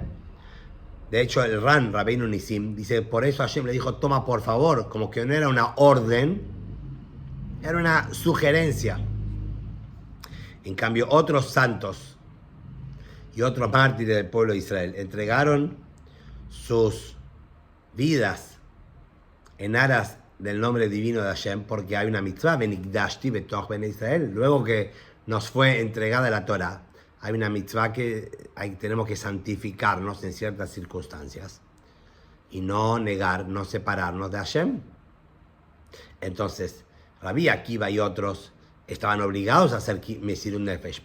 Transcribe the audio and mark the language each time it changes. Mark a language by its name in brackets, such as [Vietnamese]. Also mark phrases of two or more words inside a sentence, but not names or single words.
[Spanish] De hecho, el Ran, Rabbeinu Nisim, dice, por eso Hashem le dijo, toma por favor, como que no era una orden, era una sugerencia. En cambio, otros santos y otros mártires del pueblo de Israel entregaron sus vidas en aras del nombre divino de Hashem, porque hay una mitzvah, [Hebrew] ונקדשתי בתוך בני ישראל, [Spanish] luego que nos fue entregada la Torah, hay una mitzvah que tenemos que santificarnos en ciertas circunstancias y no negar, no separarnos de Hashem. Entonces, Rabbi Akiva y otros estaban obligados a hacer [Hebrew] מסירות נפש.